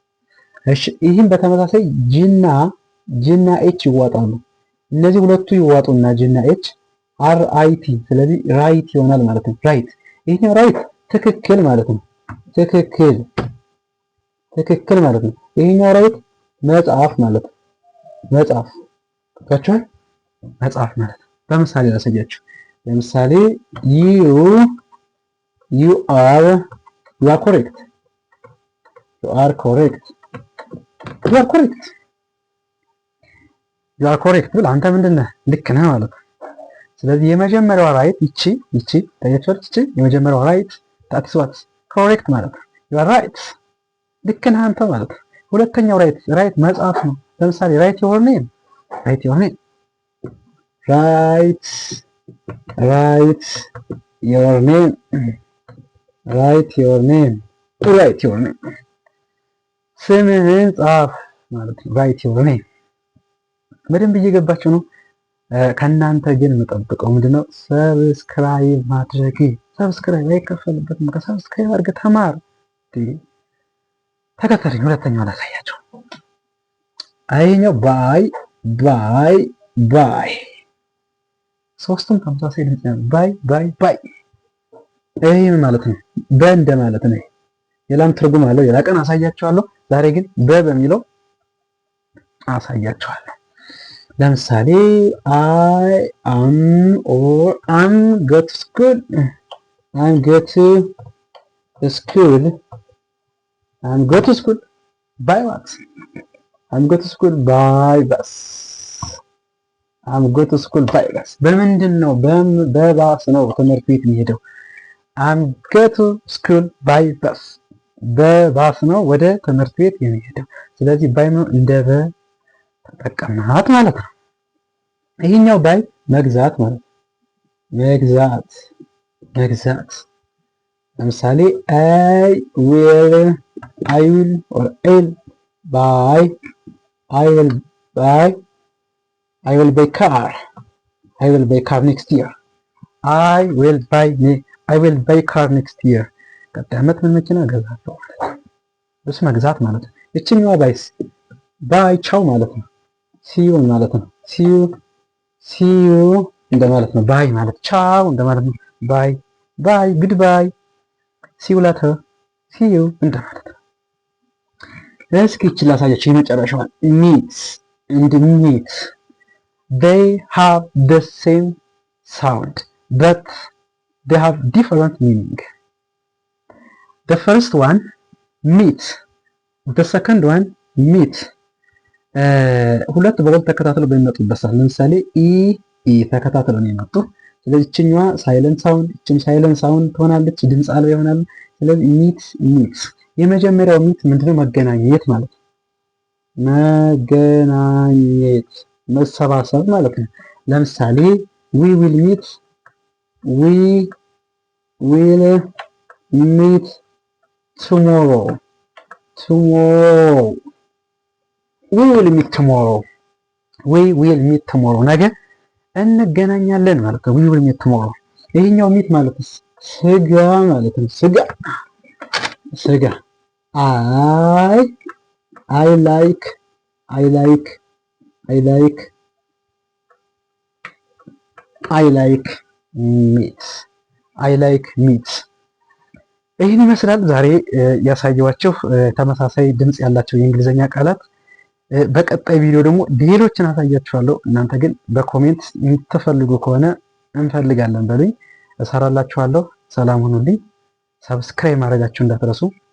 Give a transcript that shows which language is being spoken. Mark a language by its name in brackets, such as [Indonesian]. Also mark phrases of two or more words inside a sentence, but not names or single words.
[Amharic] እሺ ይህም በተመሳሳይ ጂና ጂ እና ኤች ይዋጣሉ። እነዚህ ሁለቱ ይዋጡና ጂ እና ኤች RIT ስለዚህ ራይት ይሆናል ማለት ነው። ራይት ይሄኛው ራይት ትክክል ማለት ነው። ትክክል ማለት ነው። ይሄኛው ራይት መጽሐፍ ማለት ነው። መጽሐፍ ካቻ መጽሐፍ ማለት ነው። በምሳሌ ላሳያችሁ። ለምሳሌ [English] you are correct [Amharic] ብል አንተ ምንድነህ ልክ ነህ ማለት ነው። ስለዚህ የመጀመሪያው ራይት ይቺ ታያችኋለች። ይቺ የመጀመሪያው ራይት [English] that's what correct [Amharic] ማለት ነው። [English] you are right [Amharic] ልክ ነህ አንተ ማለት ነው። ሁለተኛው ራይት መጽሐፍ ነው። ለምሳሌ [English] write your name [Amharic] ስምህን ጻፍ ማለት ነው። [English] write your name [Amharic] በደንብ እየገባችሁ ነው። ከእናንተ ግን የምጠብቀው ምንድነው? ሰብስክራይብ ማድረግ። ሰብስክራይብ አይከፈልበትም። ከሰብስክራይብ አድርገህ ተማር። ተከተለኝ። ሁለተኛው ላሳያችሁ። አይኛው ባይ ሶስቱም ተመሳሳይ ድምጽ ነው። ባይ ይሄ ማለት ነው በእንደ ማለት ነው። የላም ትርጉም አለው። የላ ቀን አሳያችኋለሁ። ዛሬ ግን በሚለው አሳያችኋለሁ። ለምሳሌ [English] I am go to school by what? I'm go to school by bus. [Amharic] በምንድን ነው? በባስ ነው ትምህርት ቤት የሚሄደው። [English] I'm go to school by bus [Amharic] በባስ ነው ወደ ትምህርት ቤት የሚሄደው። ስለዚህ ባይ ነው እንደ ተጠቀምናት ማለት ነው። ይሄኛው ባይ መግዛት ማለት ነው። መግዛት ለምሳሌ [English] I will buy car next year. I will buy car next year [Amharic] ቀጣይ ዓመት ምን መኪና እገዛለሁ ማለት ነው። እሱ መግዛት ማለት ነው። እቺኛዋ ባይ ቻው ማለት ነው። ሲዩ ማለት ነው። ሲዩ እንደማለት ነው። ባይ ማለት ቻው እንደማለት ነው። [English] bye goodbye see you later [Amharic] ሲዩ እንደማለት ነው። እስኪ እቺ ላሳያችሁ የመጨረሻዋን [English] meet they have the same sound but they have different meaning. The first one meet, the second one meet. [Amharic] ሁለት በሁለት ተከታትለው በሚመጡበት ሰዓት ለምሳሌ ኢ ተከታትለው ነው የመጡ። ስለዚህ እችኛዋ [English] silent sound [Amharic] እችም [English] silent sound [Amharic] ትሆናለች፣ ድምጽ አልባ ይሆናል። ስለዚህ ሚት የመጀመሪያው ሚት ምንድነው? መገናኘት ማለት ነው። መገናኘት መሰባሰብ ማለት ነው። ለምሳሌ [English] we will meet tomorrow. We will meet tomorrow [Amharic] ነገ እንገናኛለን ማለት ነው። [English] we will meet tomorrow። [Amharic] ይሄኛው ሚት ማለት ስጋ ማለት ነው። ስጋ [English] I like meat። [Amharic] ይህን ይመስላል ዛሬ ያሳየኋችሁ ተመሳሳይ ድምጽ ያላቸው የእንግሊዘኛ ቃላት። በቀጣይ ቪዲዮ ደግሞ ሌሎችን አሳያችኋለሁ። እናንተ ግን በኮሜንት የምትፈልጉ ከሆነ እንፈልጋለን በሉኝ፣ እሰራላችኋለሁ። ሰላም ሁኑልኝ። ሰብስክራይብ ማድረጋችሁ እንዳትረሱ።